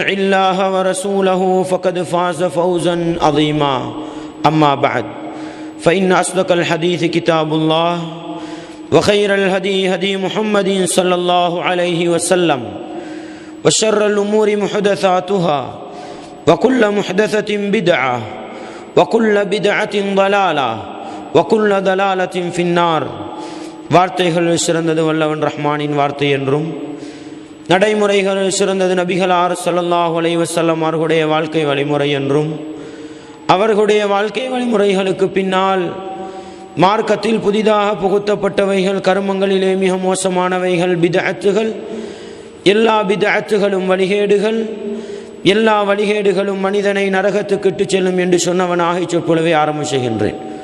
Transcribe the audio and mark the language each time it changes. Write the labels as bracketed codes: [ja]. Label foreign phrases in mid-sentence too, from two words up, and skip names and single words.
[ar] الله ورسوله فقد فاز فوزا عظيما أما بعد فإن أصدق الحديث كتاب الله وخير الهدي هدي محمد صلى الله عليه وسلم وشر الأمور محدثاتها وكل محدثة بدعة وكل بدعة ضلالة وكل ضلالة في النار [ta] வார்த்தைகள் சிறந்தது வல்லவன் ரஹ்மானின் வார்த்தை என்றும் நடைமுறைகள் சிறந்தது நபிகளார் [ar] صلى الله عليه وسلم [ta] அவர்களுடைய வாழ்க்கை வழிமுறை என்றும் அவர்களுடைய வாழ்க்கை வழிமுறைகளுக்கு பின்னால் மார்க்கத்தில் புதிதாக புகுத்தப்பட்டவைகள் கர்மங்களிலே மிக மோசமானவைகள் பித்அத்துகள் எல்லா பித்அத்துகளும் வழிகேடுகள் எல்லா வழிகேடுகளும் மனிதனை நரகத்துக்கு இட்டுச் செல்லும் என்று சொன்னவனாக இச்சொற்பொழுவை ஆரம்பம் செய்கின்றேன்.